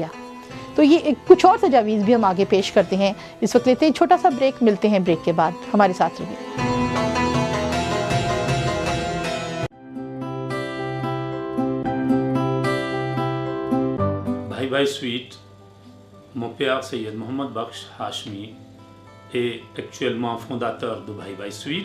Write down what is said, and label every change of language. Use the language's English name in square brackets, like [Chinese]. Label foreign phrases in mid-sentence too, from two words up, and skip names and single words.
[Urdu] تو یہ کچھ اور تجاویز بھی ہم آگے پیش کرتے ہیں. اس وقت لیتے ہیں چھوٹا سا بریک، ملتے ہیں بریک کے بعد. ہمارے ساتھ رہیے. بھائی سویٹ، [French] mon père Syed Mohamed Baksh Hashmi est actuellement fondateur de Bye Sweet.